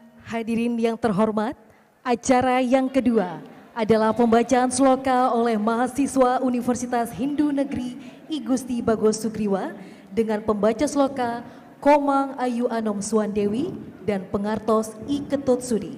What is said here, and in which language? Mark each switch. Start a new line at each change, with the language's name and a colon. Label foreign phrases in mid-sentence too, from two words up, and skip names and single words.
Indonesian: Hadirin yang terhormat, acara yang kedua adalah pembacaan sloka oleh mahasiswa Universitas Hindu Negeri I Gusti Bagos Sugriwa dengan pembaca sloka Komang Ayu Anom Suwandewi dan pengartos I Ketut Sudi.